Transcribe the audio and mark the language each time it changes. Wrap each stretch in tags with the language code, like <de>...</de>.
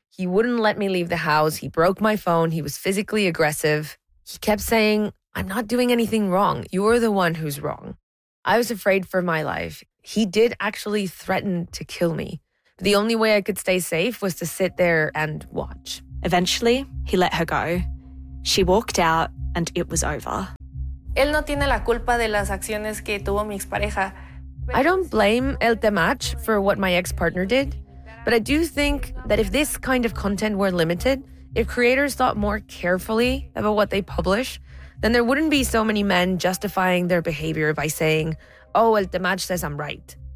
<en>He wouldn't let me leave the house. He broke my phone. He was physically aggressive. He kept saying, "I'm not doing anything wrong. You're the one who's wrong." I was afraid for my life. He did actually threaten to kill me. The only way I could stay safe was to sit there and watch. Eventually, he let her go. She walked out and it was over.</en> <es>Él no tiene la culpa de las acciones que tuvo mi expareja.</es> <en>I don't blame El Temach for what my ex-partner did, but I do think that if this kind of content were limited, if creators thought more carefully about what they publish, then there wouldn't be so many men justifying their behavior by saying, oh, El Temach says I'm right.</en>